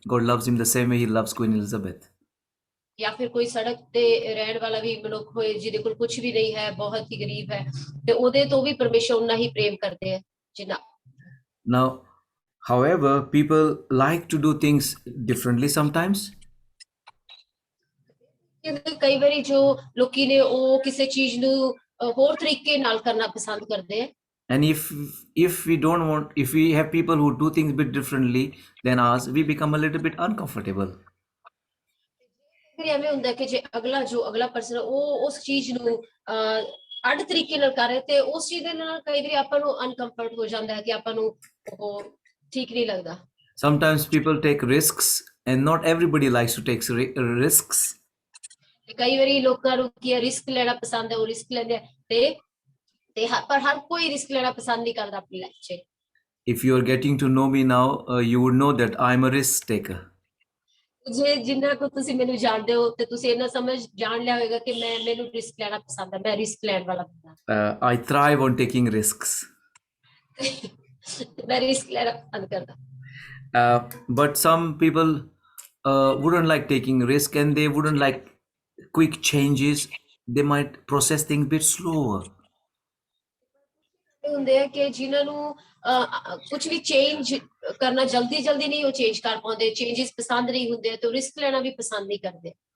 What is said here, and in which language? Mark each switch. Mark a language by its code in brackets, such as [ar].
[en] God loves him the same way He loves Queen Elizabeth. [pa] ਜਾਂ ਫਿਰ ਕੋਈ ਸੜਕ ਤੇ ਰਹਿਣ ਵਾਲਾ ਵੀ ਮਨੁੱਖ ਹੋਏ ਜਿਹਦੇ ਕੋਲ ਕੁਝ ਵੀ ਨਹੀਂ ਹੈ, ਬਹੁਤ ਹੀ ਗਰੀਬ ਹੈ, ਤੇ ਉਹਦੇ ਤੋਂ ਵੀ ਪਰਮੇਸ਼ਰ ਉਨਾ ਹੀ ਪ੍ਰੇਮ ਕਰਦੇ ਹੈ ਜਿੰਨਾ। [en] Now, however, people like to do things differently sometimes. [pa] ਕਈ ਵਾਰੀ ਜੋ ਲੋਕੀ ਨੇ ਉਹ ਕਿਸੇ ਚੀਜ਼ ਨੂੰ ਹੋਰ ਤਰੀਕੇ ਨਾਲ ਕਰਨਾ ਪਸੰਦ ਕਰਦੇ ਹੈ। [en] And if we don't want, if we have people who do things a bit differently than us, we become a little bit uncomfortable. [pa] ਫਿਰ ਐਵੇਂ ਹੁੰਦਾ ਕਿ ਜੇ ਅਗਲਾ ਪਰਸਨ ਉਹ ਉਸ ਚੀਜ਼ ਨੂੰ ਅੱਡ ਤਰੀਕੇ ਨਾਲ ਕਰ ਰਿਹਾ ਤੇ ਉਸ ਚੀਜ਼ ਦੇ ਨਾਲ ਕਈ ਵਾਰੀ ਆਪਾਂ ਨੂੰ ਅਨਕੰਫਰਟ ਹੋ ਜਾਂਦਾ ਹੈ ਕਿ ਆਪਾਂ ਨੂੰ ਉਹ ਠੀਕ ਨਹੀਂ ਲੱਗਦਾ। [en] Sometimes people take risks, and not everybody likes to take risks. [pa] ਤੇ ਕਈ ਵਾਰੀ ਲੋਕਾਂ ਨੂੰ ਕੀ ਰਿਸਕ ਲੈਣਾ ਪਸੰਦ ਹੈ, ਉਹ ਰਿਸਕ ਲੈਂਦੇ ਆ ਪਰ ਹਰ ਕੋਈ ਰਿਸਕ ਲੈਣਾ ਪਸੰਦ ਨਹੀਂ ਕਰਦਾ ਆਪਣੀ ਲਾਈਫ 'ਚ। [en] If you are getting to know me now, you would know that I'm a risk taker. [pa] ਜੇ ਜਿੰਨਾ ਕੁ ਤੁਸੀਂ ਮੈਨੂੰ ਜਾਣਦੇ ਹੋ ਤੇ ਤੁਸੀਂ ਇਹਨਾਂ ਜਾਣ ਲਿਆ ਹੋਵੇਗਾ ਕਿ ਮੈਨੂੰ ਰਿਸਕ ਲੈਣਾ ਪਸੰਦ ਹੈ, ਮੈਂ ਰਿਸਕ ਲੈਣ ਵਾਲਾ ਬੰਦਾ। [en] I thrive on taking risks. [pa] ਮੈਂ ਰਿਸਕ ਲੈਣਾ ਪਸੰਦ ਕਰਦਾ। [en] But some people wouldn't like taking risk, and they wouldn't like quick changes. They might process things a bit slower. [pa] ਹੁੰਦੇ ਆ ਕਿ ਜਿਨ੍ਹਾਂ ਨੂੰ ਕੁਝ ਵੀ ਚੇਂਜ ਕਰਨਾ ਜਲਦੀ ਨਹੀਂ ਉਹ ਚੇਂਜ ਕਰ ਪਾਉਂਦੇ, ਚੇਂजेस ਪਸੰਦ ਨਹੀਂ ਹੁੰਦੇ ਤੇ ਰਿਸਕ ਲੈਣਾ ਵੀ ਪਸੰਦ ਨਹੀਂ ਕਰਦੇ।